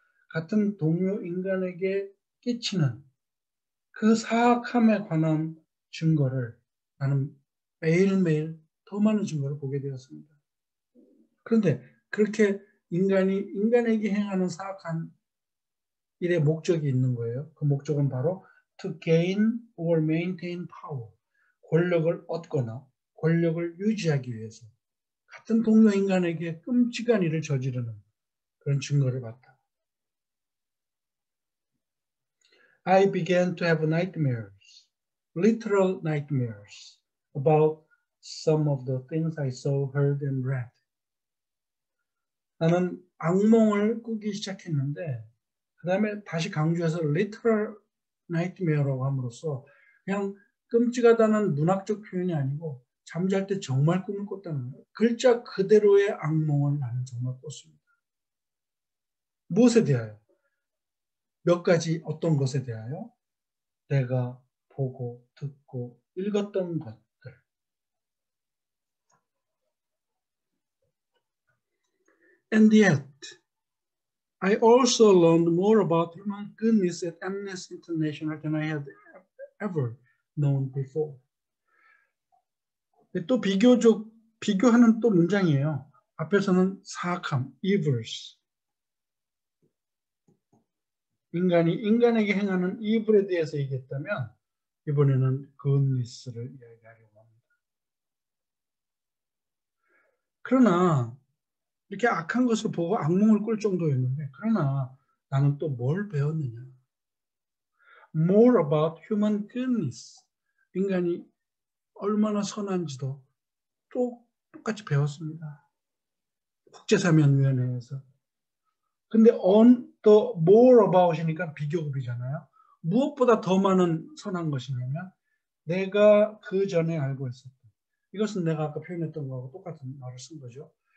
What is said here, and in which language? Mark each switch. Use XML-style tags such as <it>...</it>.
<ko>같은 동료 인간에게 끼치는 그 사악함에 관한 증거를 나는 매일매일 더 많은 증거를 보게 되었습니다. 그런데 그렇게 인간에게 행하는 사악한 일의 목적이 있는 거예요. 그 목적은 바로</ko> <en>to gain or maintain power.</en> <ko>권력을 얻거나 권력을 유지하기 위해서 같은 동료 인간에게 끔찍한 일을 저지르는 그런 증거를 봤다.</ko> <en>I began to have nightmares, literal nightmares, about some of the things I saw, heard, and read.</en> <ko>나는 악몽을 꾸기 시작했는데 그 다음에 다시 강조해서</ko> <en>literal nightmare</en> <ko>라고 함으로써 그냥 끔찍하다는 문학적 표현이 아니고 잠잘 때 정말 꿈을 꿨다는 거예요. 글자 그대로의 악몽을 나는 정말 꿨습니다. 무엇에 대하여? 몇 가지 어떤 것에 대하여? 내가 보고 듣고 읽었던 것들.</ko> <en>And yet, I also learned more about human goodness at Amnesty International than I had ever known before.</en> <ko>또 비교하는 또 문장이에요. 앞에서는 사악함, evils. 인간에게 행하는 evil에 대해서 얘기했다면 이번에는 goodness를 이야기하려고 합니다. 그러나 이렇게 악한 것을 보고 악몽을 꿀 정도였는데 그러나 나는 또 뭘 배웠느냐?</ko> <en>More about human goodness.</en> <ko>인간이 얼마나 선한지도 똑같이 배웠습니다. 국제사면위원회에서. 근데 또</ko> <en>more about</en> <ko>이니까 비교급이잖아요. 무엇보다 더 많은 선한 것이냐면 내가 그 전에 알고 있었던 이것은 내가 아까 표현했던 거하고 똑같은 말을 쓴 거죠.</ko>